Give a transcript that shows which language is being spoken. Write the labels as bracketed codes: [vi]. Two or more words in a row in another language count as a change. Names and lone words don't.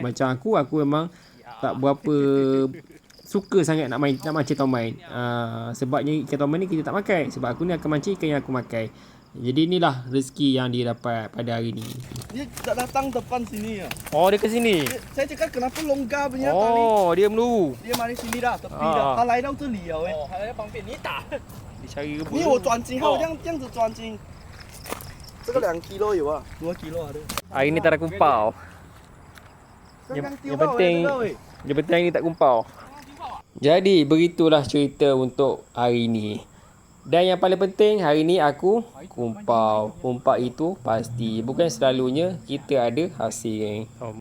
[ms] Macam aku memang tak berapa suka sangat nak mancing tomai. Sebabnya ikan tomai ni kita tak makan. Sebab aku ni akan mancing ikan yang aku makan. Jadi inilah rezeki yang dia dapat pada hari ni. Dia tak datang depan sini ya. Oh, dia ke sini. Saya cakap kenapa longgar punya tali. Oh, dia meluru. Dia mari sini dah, tepi dah. [zh] 他来到这里了哎。还在旁边，你打。 [ms] Dia cari rebus. [zh] 你有转筋，还有这样子转筋。这个2 kilo 有啊，2 [ms] kilo ada. Hari ni tak ada kumpau. Yang penting ni tak kumpau. Jadi begitulah cerita untuk hari ni. Dan yang paling penting hari ni aku kumpau. Kumpak itu pasti. Bukan selalunya kita ada hasil.